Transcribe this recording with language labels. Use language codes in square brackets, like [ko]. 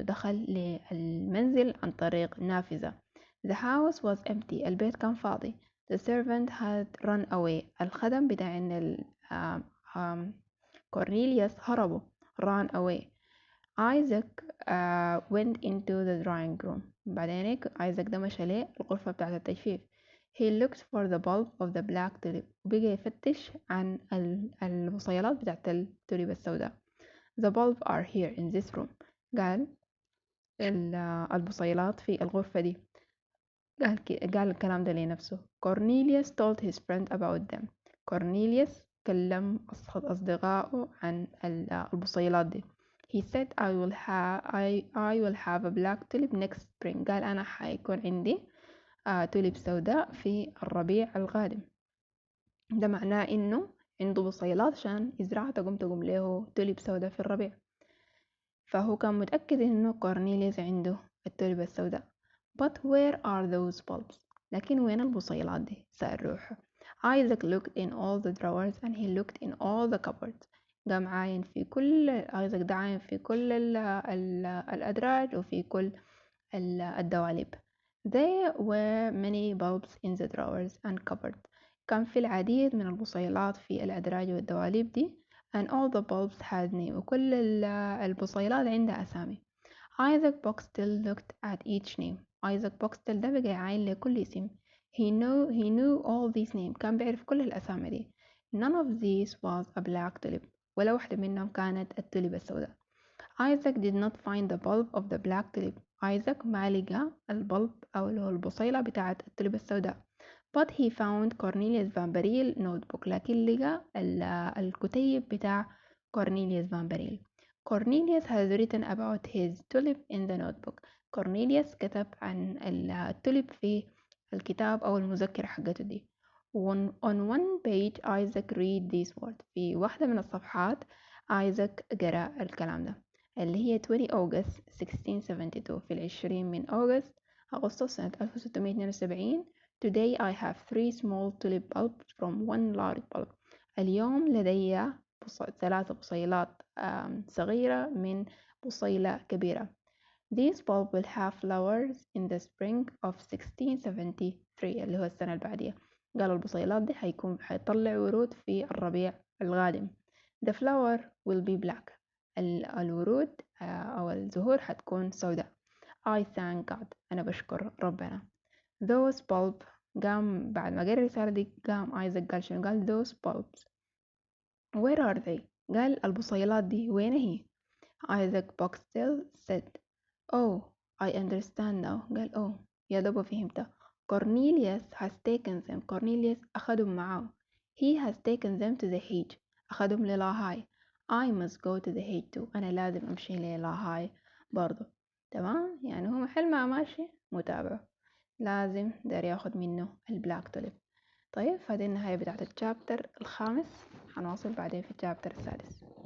[ar] دخل للمنزل عن طريق نافذة. [en] the house was empty. [ar] البيت كان فاضي. [en] the servant had run away. [ar] الخدم بتاع ان كورنيليوس هربوا [en] run away. Isaac went into the drawing room. [ar] بعدين هيك ايزاك ده مشى ليه الغرفة بتاعة التجفيف. [en] he looked for the bulb of the black tulip. [ar] وبقى يفتش عن البصيلات بتاعة التوليب السوداء. [en] the bulb are here in this room. [ar] قال البصيلات في الغرفة دي. قال الكلام ده لنفسه. [en] Cornelius told his friend about them. [ar] كورنيليوس كلم أصدقائه عن البصيلات دي. [en] He said I will have a black tulip next spring. [ar] قال أنا حيكون عندي توليب سوداء في الربيع القادم. ده معناه إنه عنده بصيلات عشان يزرعها تقوم له توليب سوداء في الربيع. فهو كان متأكد إنه كورنيليوس عنده التوليب السوداء. [en] But where are those bulbs? [ar] لكن وين البصيلات دي؟ سأل روحه. [en] Isaac looked in all the drawers and he looked in all the cupboards. [ar] قام عاين في كل ايزاك ده عاين في كل الأدراج وفي كل الدواليب. [en] There were many bulbs in the drawers and cupboards. [ar] كان في العديد من البصيلات في الأدراج والدواليب دي. [en] and all the bulbs had name. [ar] وكل البصيلات عندها أسامي. [en] Isaac Boxtel looked at each name. Isaac Boxtel [ar] ده بقى يعاين لكل اسم. [en] he knew all these names. [ar] كان بيعرف كل الأسامي دي. [en] None of these was a black tulip. [ar] ولا واحدة منهم كانت التوليب السوداء. [en] Isaac did not find the bulb of the black tulip. [ar] Isaac ما لقى البلب أو اللي هو البصيلة بتاعة التوليب السوداء. [en] But he found Cornelius Van Baril notebook. [ar] لكن لقى الكتيب بتاع Cornelius Van Baril. [en] Cornelius has written about his tulip in the notebook. [ar] Cornelius كتب عن التوليب في الكتاب أو المذكرة حقته دي. [en] On one page Isaac read these words. [ar] في واحدة من الصفحات Isaac قرأ الكلام ده اللي هي 20 أغسطس 1672 في 20 من أغسطس سنة 1672. [en] Today I have 3 small tulip bulbs from 1 large bulb. [ar] اليوم لدي 3 بصيلات صغيرة من بصيلة كبيرة. [en] These bulbs will have flowers in the spring of 1673 [ar] اللي هو السنة البعدية. قالوا البصيلات دي حيطلع ورود في الربيع القادم. [en] The flower will be black. [ar] الورود أو الزهور حتكون سوداء. [en] I thank God. [ar] أنا بشكر ربنا. [en] Those bulbs. [ar] قام بعد ما قرأ الرسالة دي قام آيزاك قال شنو؟ قال [en] those bulbs. Where are they؟ [ar] قال البصيلات دي وين هي؟ [en] Isaac Boxtel said, Oh, I understand now. [ar] قال oh يا دوب فهمت. [en] Cornelius has taken them. [ar] Cornelius أخذهم معه. [en] He has taken them to the hedge. [ar] أخذهم للاهاي. [en] I must go to the hedge too. [ar] أنا لازم أمشي للاهاي برضو. تمام؟ يعني هو محل ما ماشي متابعه لازم دار ياخد منه البلاك توليب. طيب هذه النهاية بتاعت الشابتر الخامس. هنواصل بعدين في الشابتر السادس.